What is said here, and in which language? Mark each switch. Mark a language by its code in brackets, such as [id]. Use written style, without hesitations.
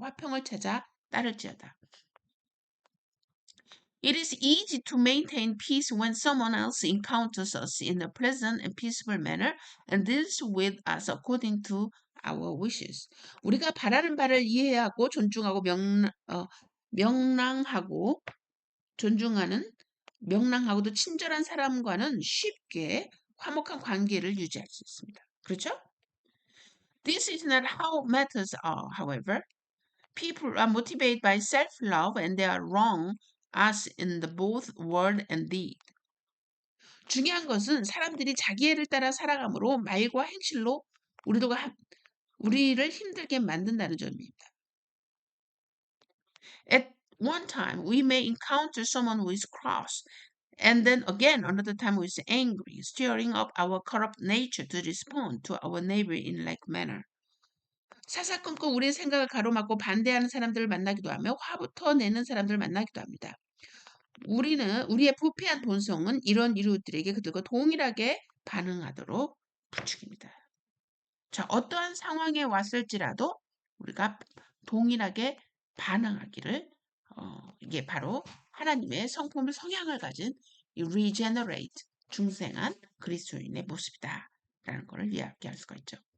[ko] 화평을 찾아 따를지어다. [en] It is easy to maintain peace when someone else encounters us in a pleasant and peaceful manner and deals with us according to our wishes. [ko] 우리가 바라는 바를 이해하고 존중하고 명랑하고 존중하는 명랑하고도 친절한 사람과는 쉽게 화목한 관계를 유지할 수 있습니다. 그렇죠? [en] This is not how matters are, however. People are motivated by self-love and they are wrong as in the both word and deed. [ko] 중요한 것은 사람들이 자기애를 따라 살아감으로 말과 행실로 우리를 힘들게 만든다는 점입니다. [en] At one time, we may encounter someone who is cross, and then again another time who is angry, stirring up our corrupt nature to respond to our neighbor in like manner. [ko] 사사건건 우리의 생각을 가로막고 반대하는 사람들을 만나기도 하며 화부터 내는 사람들을 만나기도 합니다. 우리의 부패한 본성은 이런 이웃들에게 그들과 동일하게 반응하도록 부추깁니다. 자, 어떠한 상황에 왔을지라도 우리가 동일하게 반응하기를 이게 바로 하나님의 성품을 성향을 가진 이 regenerate 중생한 그리스도인의 모습이다라는 것을 이야기할 수가 있죠.